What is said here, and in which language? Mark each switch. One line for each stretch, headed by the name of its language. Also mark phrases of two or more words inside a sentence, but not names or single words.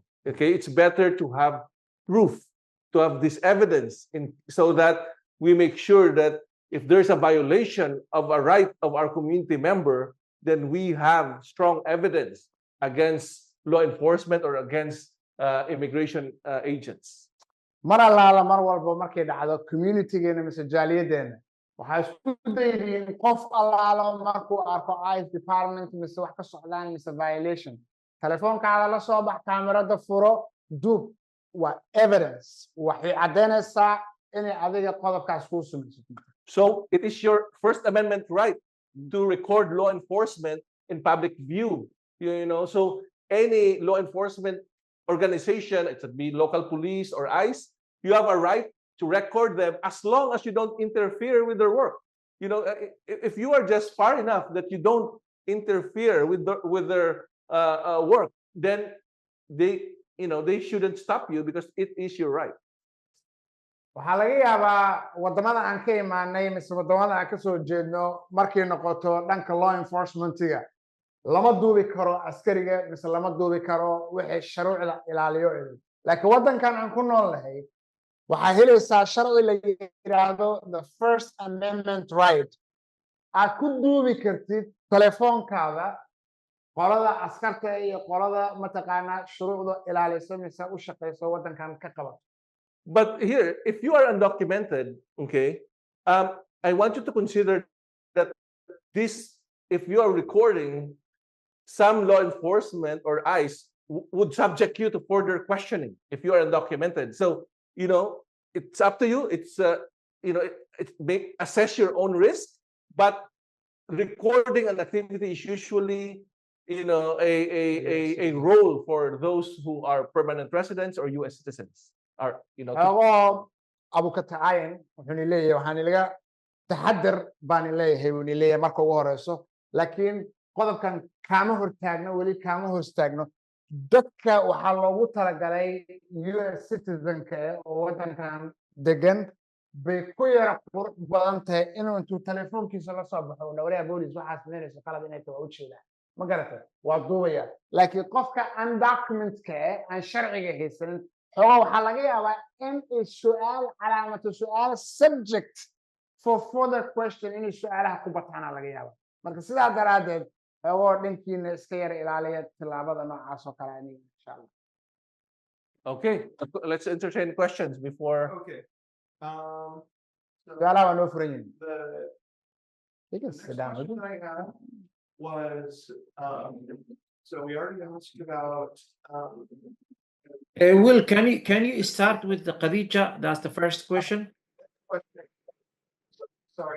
English: Okay, it's better to have proof, to have this evidence, so that we make sure that if there's a violation of a right of our community member, then we have strong evidence against law enforcement or against immigration agents.
Somali: mar allaala mar walba markay dhacdo communitygeena mise jaaliyadeena waxaa isku daydiin qof allaalo markuu arko
English: ICE department
Somali: mise wax ka socdaan mise violation telefoonkaada la soo bax kaamirada furo duub waa evidence waxay caddaynaysaa inay adiga qodobkaas kuu samaysid
English: So it is your First Amendment right to record law enforcement in public view. You know, so any law enforcement organization, it could be local police or ICE, you have a right to record them as long as you don't interfere with their work. You know, if you are just far enough that you don't interfere with their work, then they shouldn't stop you because it is your right.
Somali: waxaa laga yaabaa wadamada aan ka imaanay mise wadamada aan kasoo jeedno markay noqoto dhanka law enforcementiga lama duubi karo askariga mise lama duubi karo wixii shuruucda ilaaliyo laakiin wadankan aan ku nool nahay waxaa helaysaa sharci la yiraahdo
English: the First Amendment right
Somali: aad ku duubi kartid telefoonkaada qolada askarta iyo qolada mataqaanaa shuruucda ilaalisa mise u shaqeyso wadankan ka qabato.
English: But here, if you are undocumented, okay, I want you to consider that if you are recording, some law enforcement or ICE would subject you to further questioning if you are undocumented. So, it's up to you. It's, assess your own risk, but recording an activity is usually, a role for those who are permanent residents or US citizens.
Somali: abukataayan wuxuuna leeyahay waxaan ilaga taxadar baan leeyahay wuuna leeyahay marka ugu horeyso laakiin qodobkan kaama hortaagno weli kaama hortaagno dadka waxaa loogu talagalay US citizenka oo wadankan degan bay ku yara qurux badan tahay inuu intuu telefoonkiisa la soo baxo dhawriya booliis waxaa sameynaysa qalad inay tahay u jeedaa ma garatay waa duubaya laakiin qofka undocumented aan sharciga haysanin waxaa laga yaabaa in su'aal calaamatu su'aal
English: subject for further question
Somali: inay su'aalaha ku bataana laga yaabaa marka sidaa daraadeed dhankiina iska yara ilaaliya tilaabada noocaas oo kale aniga
Arabic: إن شاء الله.
English: Okay, let's entertain questions before. Okay.
Somali: su'aalaha waa noo furan yihiin.
English: You can The sit next down. question I had was, so we already asked about, Will, can you start with the Khadija? That's the first question. sorry.